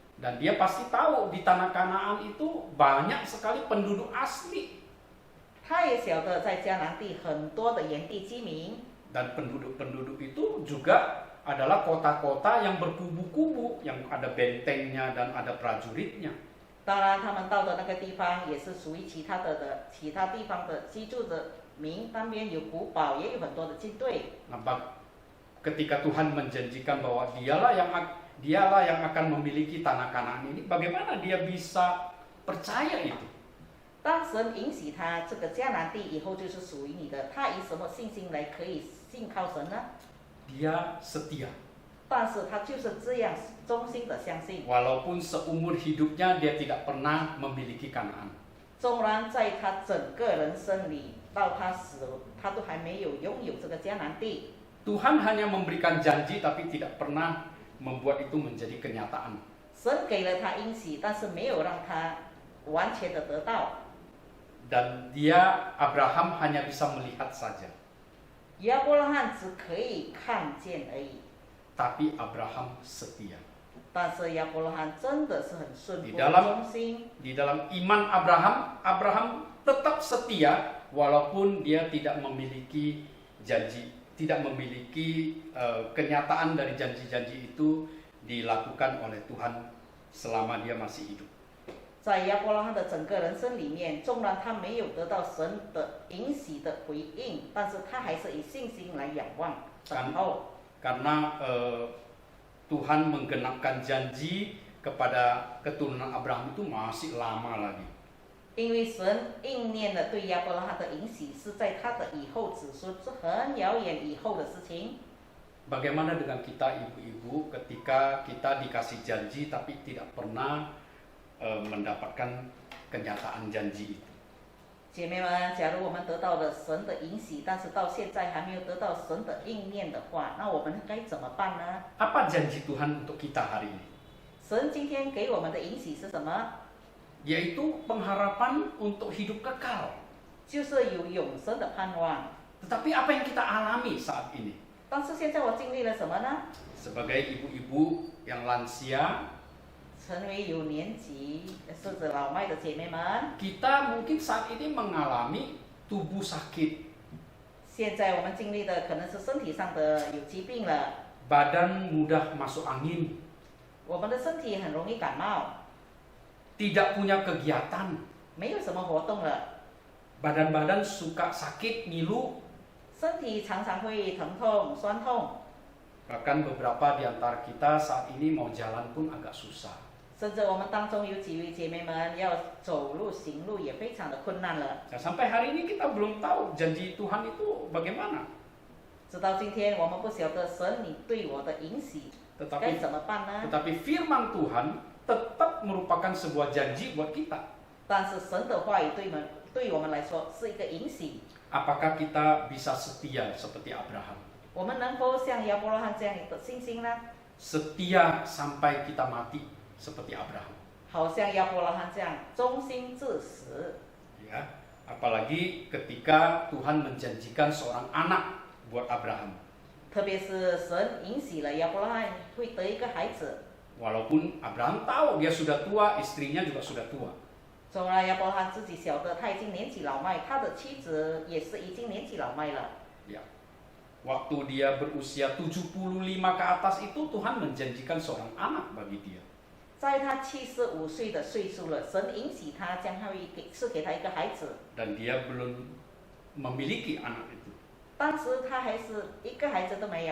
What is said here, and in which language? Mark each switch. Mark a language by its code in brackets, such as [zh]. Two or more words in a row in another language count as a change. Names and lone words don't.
[id] Dan dia pasti tahu di tanah Kanaan itu banyak sekali penduduk asli. [zh] 他也晓得在迦南地很多的原地居民， [id] Dan penduduk-penduduk itu juga adalah kota-kota yang berkubu-kubu, yang ada bentengnya dan ada prajuritnya. [zh] 当然他们到的那个地方也是属于其他地方的居住的民，那边有古堡，也有很多的军队。 [id] Nah, ketika Tuhan menjanjikan bahwa dialah yang akan memiliki tanah Kanaan ini, bagaimana dia bisa percaya itu? [zh] 当神允许他这个迦南地以后就是属于你的，他以什么信心来可以信靠神呢？ [id] Dia setia. [zh] 但是他就是这样忠心的相信， [id] Walaupun seumur hidupnya dia tidak pernah memiliki Kanaan. [zh] 纵然在他整个人生里， 到他死，他都还没有拥有这个迦南地。 [id] Tuhan hanya memberikan janji tapi tidak pernah membuat itu menjadi kenyataan. [zh] 神给了他应许，但是没有让他完全的得到。 [id] Dan Abraham hanya bisa melihat saja. [zh] 亚伯拉罕只可以看见而已， [id] Tapi Abraham setia. [zh] 但是亚伯拉罕真的是很顺服、 [id] Di dalam [zh] 忠心。 [id] Di dalam iman Abraham tetap setia walaupun dia tidak memiliki janji, tidak memiliki kenyataan dari janji-janji itu dilakukan oleh Tuhan selama dia masih hidup. [zh] 在亚伯拉罕的整个人生里面，纵然他没有得到神的允许的回应，但是他还是以信心来仰望等候。 [id] Karena Tuhan menggenapkan janji kepada keturunan Abraham itu masih lama lagi. [zh] 因为神应验了对亚伯拉罕的允许，是在他的以后子孙，是很遥远以后的事情。 [id] Bagaimana dengan kita ibu-ibu ketika kita dikasih janji tapi tidak pernah mendapatkan kenyataan janji itu? [zh] 姐妹们，假如我们得到了神的允许，但是到现在还没有得到神的应验的话，那我们该怎么办呢？ [id] Apa janji Tuhan untuk kita hari ini? [zh] 神今天给我们的允许是什么？ [id] Yaitu pengharapan untuk hidup kekal. [zh] 就是有永生的盼望。 [id] Tetapi apa yang kita alami saat ini? [zh] 但是现在我经历了什么呢？ [id] Sebagai ibu-ibu yang lansia, [zh] 成为有年纪甚至老迈的姐妹们， [id] kita mungkin saat ini mengalami tubuh sakit, [zh] 现在我们经历的可能是身体上的有疾病了， [id] badan mudah masuk angin, [zh] 我们的身体很容易感冒， [id] tidak punya kegiatan, [zh] 没有什么活动了， [id] badan-badan suka sakit, ngilu, [zh] 身体常常会疼痛、酸痛， [id] bahkan beberapa di antara kita saat ini mau jalan pun agak susah. [zh] 甚至我们当中有几位姐妹们要走路、行路也非常的困难了。 [id] Nah, sampai hari ini kita belum tahu janji Tuhan itu bagaimana. [zh] 直到今天，我们不晓得神你对我的允许该 [id] Tetapi [zh] 怎么办呢？ [id] Tetapi firman Tuhan tetap merupakan sebuah janji buat kita. [zh] 但是神的话语对我们来说是一个允许。 [id] Apakah kita bisa setia seperti Abraham? [zh] 我们能否像亚伯拉罕这样的信心呢？ [id] Setia sampai kita mati seperti Abraham. [zh] 好像亚伯拉罕这样忠心至死。 [id] Ya, apalagi ketika Tuhan menjanjikan seorang anak buat Abraham. [zh] 特别是神允许了亚伯拉罕会得一个孩子， [id] Walaupun Abraham tahu dia sudah tua, istrinya juga sudah tua. [zh] 纵然亚伯拉罕自己晓得他已经年纪老迈，他的妻子也是已经年纪老迈了。 [id] Ya. Waktu dia berusia 75 ke atas itu Tuhan menjanjikan seorang anak bagi dia. [zh] 在他75岁的岁数了，神允许他将他赐给他一个孩子， [id] Dan dia belum memiliki anak itu. [zh] 当时他还是一个孩子都没有。